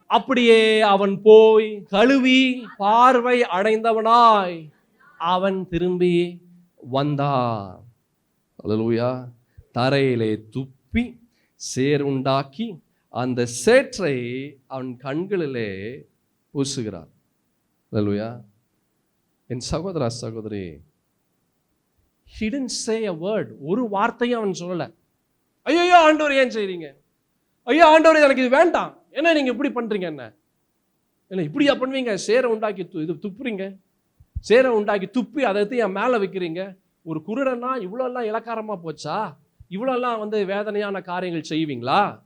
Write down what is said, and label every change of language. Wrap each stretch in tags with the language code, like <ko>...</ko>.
<ta>அப்படியே அவன் போய் கழுவி பார்வை அடைந்தவனாய் அவன் திரும்பி வந்தான். அல்லேலூயா. தரையிலே துப்பி சேறுண்டாக்கி அந்த சேற்றை அவன் கண்களிலே பூசுகிறார். அல்லேலூயா. என் சகோதரா, சகோதரி,</ta> <en>he didn't say a word.</en> <ta>ஒரு வார்த்தையும் அவன் சொல்லல. ஐயோ ஆண்டவர் ஏன் செய்றீங்க, ஐயோ ஆண்டவர் எனக்கு இது வேண்டாம், என்ன நீங்க இப்படி பண்றீங்க, என்ன இப்படியா பண்ணுவீங்க, சேரை உண்டாக்கி இது துப்புறீங்க, சேரை உண்டாக்கி துப்பி அதை எடுத்து என் மேல வைக்கிறீங்க. ஒரு குருடனா இவ்வளோ எல்லாம் இலக்காரமா போச்சா, இவ்வளோ எல்லாம் வேதனையான காரியங்கள் செய்வீங்களா?</ta>